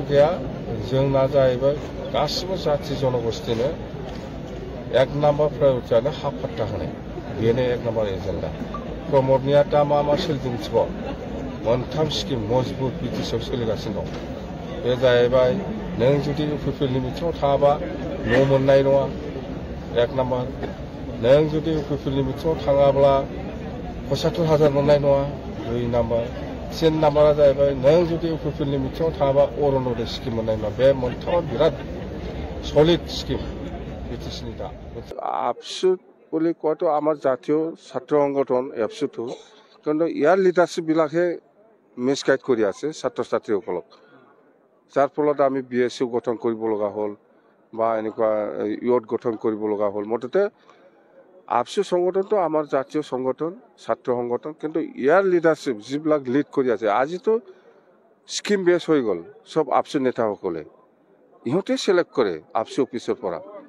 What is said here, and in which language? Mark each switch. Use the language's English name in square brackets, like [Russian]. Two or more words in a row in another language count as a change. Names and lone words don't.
[Bodo] गैया जोंना जाहैबाय गासिबो जाथि जनगोष्ठीनो एक नाम्बार प्रायरिटियानो हा फाट्टा होनाय बेनो एक नाम्बार एजेन्डा प्रमदनिया दा मा मा सोलिदों मिथिबाव मोनथाम स्किम मजबुत बिटिसिआव सोलिगासिनो दं बे जाहैबाय नों जुदि इउपिपिएलनि बिथिङाव थाङाबा न' मोननाय नङा एक नाम्बार नों जुदि इउपिपिएलनि बिथिङाव थाङाब्ला 75,000 मोननाय नङा 2 नाम्बार 3 नाम्बारा जाहैबाय नों जुदि इउपिपिएलनि बिथिङाव थाङाबा अरुण'दय स्किम मोननाय नङा बे मोनथामा बिराद सलिड स्किम बिटिसिनि दा आबसु [Assamese] বলে কত আমার জাতীয় ছাত্র সংগঠন এফসুটো কিন্তু ইয়ার লিডারশিপবিলাকে মিসগাইড কৰি আছে ছাত্ৰ ছাত্ৰীসকলক যাৰ ফলত আমি বিএছইউ গঠন কৰিব লগা হ'ল বা এনেকুৱা ইউথ গঠন কৰিব লগা হ'ল মুঠতে আবসু সংগঠনটো আমাৰ জাতীয় সংগঠন ছাত্ৰ সংগঠন কিন্তু ইয়াৰ লিডাৰশিপ যিবিলাক লিড কৰি আছে আজিতো স্কিম বেছ হৈ গ'ল সব আবসু নেতাসকলে ইহঁতে সিলেক্ট কৰে আবসু অফিচৰ পৰা